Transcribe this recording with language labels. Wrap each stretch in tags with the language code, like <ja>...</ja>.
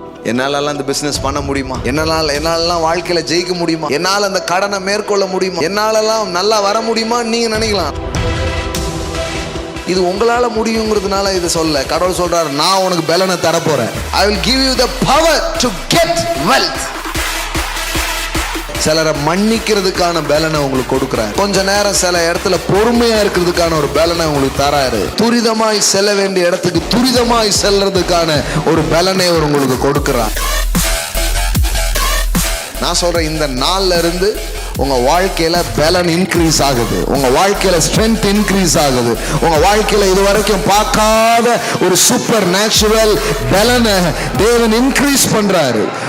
<ta>என்னாலலாம் இந்த பிசினஸ் பண்ண முடியுமா, என்னாலலாம் வாழ்க்கையில ஜெயிக்க முடியுமா, என்னால அந்த கடனை மேற்கொள்ள முடியுமா, என்னாலலாம் நல்லா வர முடியுமா நீங்க நினைக்கலாம். இது உங்களால முடியுங்கிறதுனால இதை சொல்ல. கடவுள் சொல்றாரு, நான் உனக்கு பலனை தர போறேன்.</ta> <en>I will give you the power to get wealth.</en> <ta>சிலரை மன்னிக்கிறதுக்கான பலனை உங்களுக்கு கொடுக்கிறார். கொஞ்ச நேரம் சில இடத்துல பொறுமையா இருக்கிறதுக்கான ஒரு பலனை உங்களுக்கு தராரு. துரிதமாய் செல்ல வேண்டிய இடத்துக்கு துரிதமாய் செல்றதுக்கான ஒரு பலனை அவர் உங்களுக்கு கொடுக்கிறார். நான் சொல்றேன், இந்த நாள்ல இருந்து உங்க வாழ்க்கையில பலன் இன்க்ரீஸ் ஆகுது, உங்க வாழ்க்கையில ஸ்ட்ரென்த் இன்க்ரீஸ் ஆகுது, உங்க வாழ்க்கையில இதுவரைக்கும் பார்க்காத ஒரு சூப்பர் நேச்சுரல் பலனை தேவன் இன்க்ரீஸ் பண்றாரு.</ta>